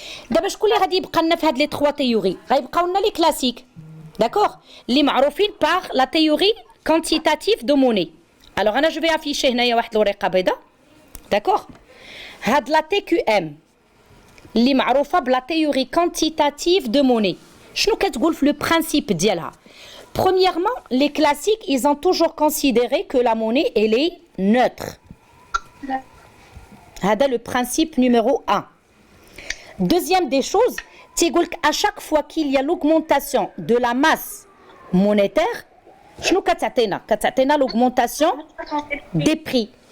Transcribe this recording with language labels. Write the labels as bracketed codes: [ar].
[fr] D'abord, je vais vous dire les 3 théories. On a les classiques, d'accord? Les [ar] معروفين [fr] par la théorie quantitative de monnaie. Alors, je vais afficher [ar] هنايا واحد الورقة بيضاء, [fr] d'accord? [ar] هاد [fr] la TQM [ar] اللي معروفة بلا [fr] théorie quantitative de monnaie. [ar] شنو كتقول في [fr] le principe [ar] ديالها? [fr] Premièrement, les classiques, ils ont toujours considéré que la monnaie, elle est neutre. [ar] هذا [fr] le principe numéro 1. Deuxième des choses, [ar] تيقول [fr] à chaque fois qu'il y a l'augmentation de la masse monétaire, [ar] شنو كتعطينا؟ كتعطينا [fr] l'augmentation des prix.